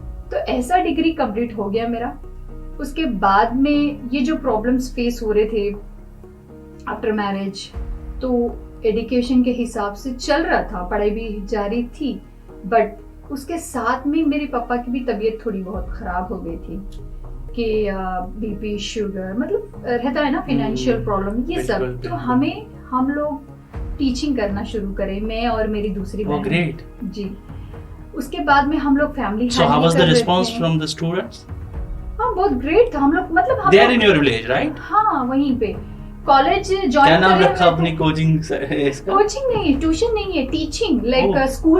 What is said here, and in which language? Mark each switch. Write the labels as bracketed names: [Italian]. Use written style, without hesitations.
[Hindi] तो ऐसा degree complete हो गया मेरा। उसके बाद में ये जो प्रॉब्लम्स फेस हो रहे थे आफ्टर मैरिज, तो एजुकेशन के हिसाब से चल रहा था, पढ़ाई भी जारी थी, बट उसके साथ में मेरे पापा की भी तबीयत थोड़ी बहुत खराब हो गई थी कि बीपी, शुगर, मतलब रहता है ना, फाइनेंशियल प्रॉब्लम, ये सब। तो हम लोग टीचिंग करना शुरू करें, मैं और मेरी दूसरी बहन। जी, उसके बाद में हम लोग family [English] So how was the response from the students? [Hindi] हाँ, बहुत ग्रेट था। हम लोग मतलब [English] They are in your village, right? [Hindi] हाँ, वहीं पे कॉलेज ज्वाइन। क्या नाम रखा अपनी कोचिंग इसका? कोचिंग नहीं, ट्यूशन नहीं है, टीचिंग, लाइक स्कूल।